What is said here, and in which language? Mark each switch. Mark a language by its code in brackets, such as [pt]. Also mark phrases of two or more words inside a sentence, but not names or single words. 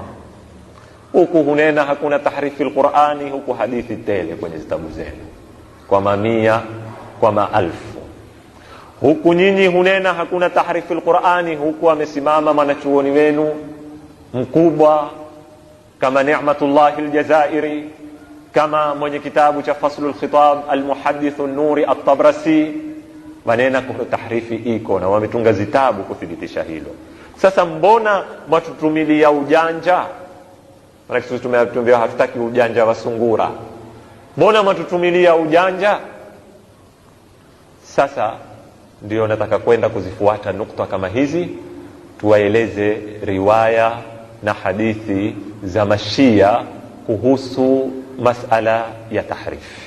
[sw] Huku hunena hakuna [ar] تحريف القرآن, [sw] huku hadithi tele kwenye zitabu zenu kwa mamia, kwa maelfu. Huku nyinyi hunena hakuna [ar] تحريف القرآن, [sw] huku amesimama mwanachuoni wenu mkubwa kama Ni'matullah al-Jazairi, kama mwenye kitabu cha Faslul Khitab al-Muhaddith an-Nuri at-Tabrasi, wanena kwa tahrifi iko na wametunga zitabu kuthibitisha hilo. Sasa mbona mwatutumilia ujanja? Maana sisi tumeambia hatutaki ujanja wa sungura. Mbona mwatutumilia ujanja? Sasa ndio nataka kwenda kuzifuata nukta kama hizi, tuwaeleze riwaya na hadithi za mashia kuhusu masala ya tahrif.